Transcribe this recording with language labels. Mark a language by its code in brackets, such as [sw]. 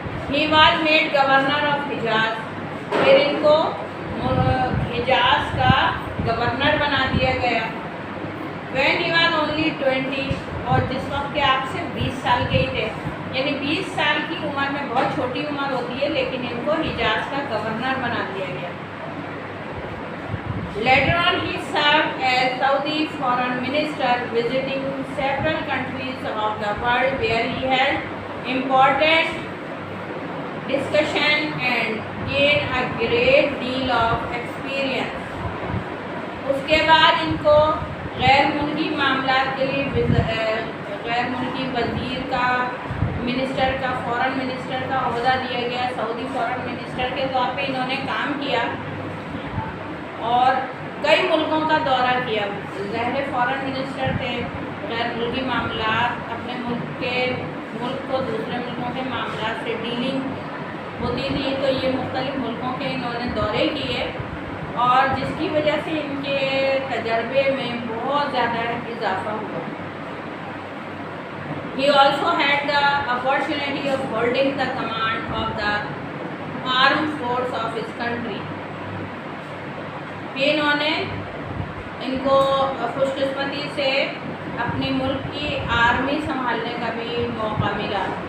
[en] He was made governor of Hijaz. [ur] پھر ان کو حجاز کا گورنر بنا دیا گیا. [en] when he was only 20, [ur] اور جس وقت کے آپ سے 20 سال کے ہی تھے. یعنی 20 سال کی عمر میں بہت چھوٹی عمر ہوتی ہے لیکن ان کو حجاز کا گورنر بنا دیا گیا. [en] Later on he served as Saudi foreign minister visiting several countries of the world where he held important discussion and gained a great deal of experience. [ur] اس کے بعد ان کو غیر ملکی معاملات کے لیے غیر ملکی وزیر کا، منسٹر کا، فورن منسٹر کا عہدہ دیا گیا. سعودی فورن منسٹر کے طور پہ انہوں نے کام کیا اور کئی ملکوں کا دورہ کیا. ظاہر فورن منسٹر تھے، غیر ملکی معاملات، اپنے ملک کو دوسرے ملکوں کے معاملات سے ڈیلنگ ہوتی تھی. تو یہ مختلف ملکوں کے انہوں نے دورے کیے اور جس کی وجہ سے ان کے تجربے میں بہت زیادہ اضافہ ہوا. [en] He also had the opportunity of holding the command of the armed force of his country. [ur] پھر انہوں نے ان کو خوش قسمتی سے اپنی ملک کی آرمی سنبھالنے کا بھی موقع ملا.